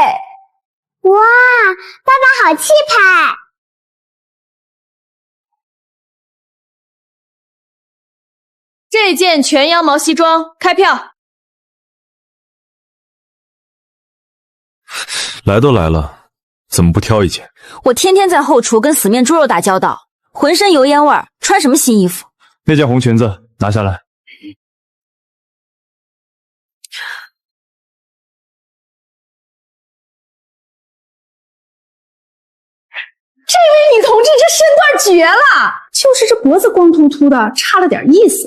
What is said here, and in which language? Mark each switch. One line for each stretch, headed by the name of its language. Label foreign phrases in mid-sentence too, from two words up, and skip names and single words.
Chinese: 哇，爸爸好氣派！這件全羊毛西裝開票。來都來了，怎麼不挑一件？我天天在後廚跟死面豬肉打交道，渾身油煙味兒，穿什麼新衣服？那件紅裙子拿下來。这位女同志這身段絕了，就是這脖子光禿禿的，差了點意思。